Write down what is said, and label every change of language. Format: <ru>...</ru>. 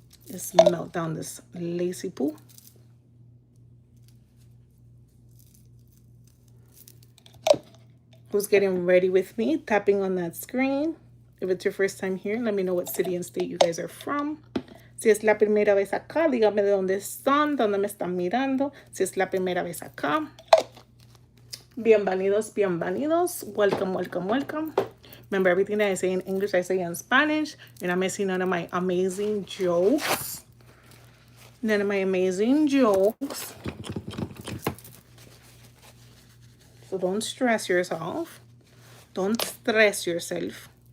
<en>Let's melt down this lacy poo. Who's getting ready with me? Tapping on that screen. If it's your first time here, let me know what city and state you guys are from.</en> <es>Si es la primera vez acá, dígame de dónde están, dónde me están mirando. Si es la primera vez acá. Bienvenidos, bienvenidos.</es> <en>Welcome, welcome, welcome. Remember, everything that I say in English, I say in Spanish. You're not missing none of my amazing jokes. None of my amazing jokes. So don't stress yourself. Don't stress yourself.</en>